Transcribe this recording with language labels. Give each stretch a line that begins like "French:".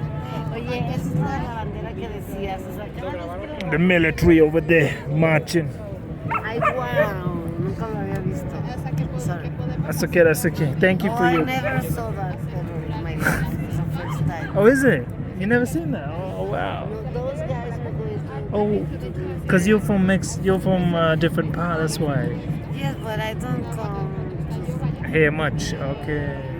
Spanish: Oye, esa es la bandera que decías. O sea, cada vez que
English: The military over there marching.
Spanish: Ay, wow, nunca lo había visto.
English: Sorry. That's okay, that's okay. Thank you Oh, for I your. never saw that ever in my life. It's the first time. Oh, is it? You never seen that? Oh wow. No, those guys are going to. Oh, cause you're from you're from a different part. That's why. Yes, but I don't come. Here much. Okay.